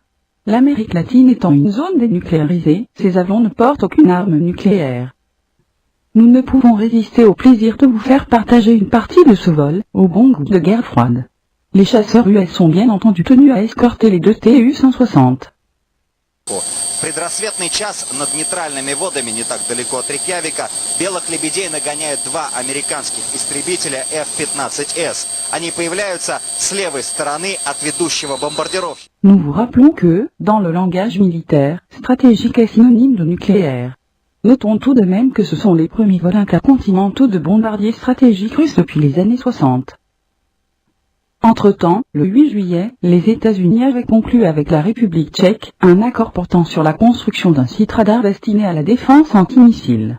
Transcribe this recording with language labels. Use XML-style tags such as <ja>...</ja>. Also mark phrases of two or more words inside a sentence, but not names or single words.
<fr>L'Amérique latine étant une zone dénucléarisée, ces avions ne portent aucune arme nucléaire. Nous ne pouvons résister au plaisir de vous faire partager une partie de ce vol, au bon goût de guerre froide. Les chasseurs US sont bien entendu tenus à escorter les 2 Tu-160.</fr> <ru>В предрассветный час над нейтральными водами, не так далеко от Рейкьявика, белых лебедей нагоняют 2 американских истребителя F-15S. Они появляются с левой стороны от ведущего бомбардировщика.</ru> <fr>Nous vous rappelons que, dans le langage militaire, stratégique est synonyme de nucléaire. Notons tout de même que ce sont les premiers vols intercontinentaux de bombardiers stratégiques russes depuis les années 60. Entre-temps, le 8 juillet, les États-Unis avaient conclu avec la République tchèque un accord portant sur la construction d'un site radar destiné à la défense antimissiles.</fr>